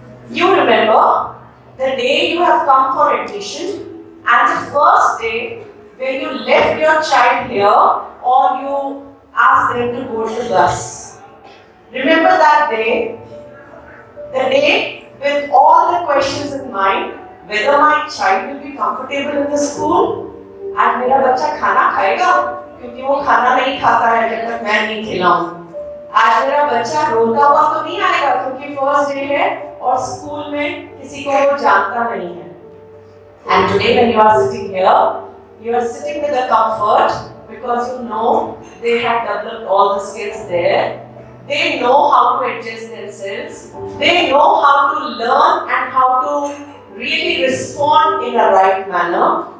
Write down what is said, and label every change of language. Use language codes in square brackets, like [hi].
[en] You remember the day you have come for admission and the first day when you left your child here or you asked them to go to the bus. Remember that day? The day with all the questions in mind, whether my child will be comfortable in the school, [hi] आज मेरा बच्चा खाना खाएगा क्योंकि वो खाना नहीं खाता है जब तक मैं नहीं खिलाऊं। आज मेरा बच्चा रोता हुआ तो नहीं आएगा क्योंकि फर्स्ट डे है और स्कूल में किसी को वो जानता नहीं है। [en] And today when you are sitting here, you are sitting with a comfort because you know they have developed all the skills there. They know how to adjust themselves. They know how to learn and how to really respond in a right manner.